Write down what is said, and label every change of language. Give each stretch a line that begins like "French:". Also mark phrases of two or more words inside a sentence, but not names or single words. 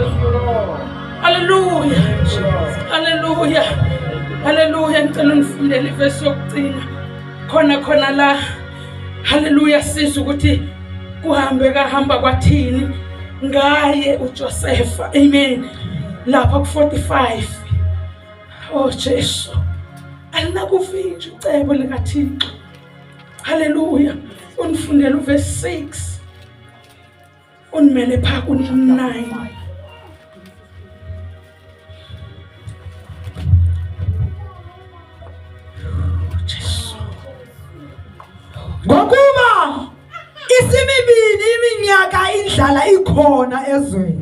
Zulu: Hallelujah! Hallelujah! Hallelujah! Ngicela unifundele ivesi yokugcina khona la. Hallelujah! Sizwe ukuthi kuhambe kahamba kwathini ngaye uJosepha. Amen. Lapha ku45. Oh Jesu.
Xhosa: Alinakuvinja icebo likaThixo. Hallelujah. Unifundele uverse 6. Unimele pha ku9. Ngokuba isimibili iminyaka indlala ikhona ezweni.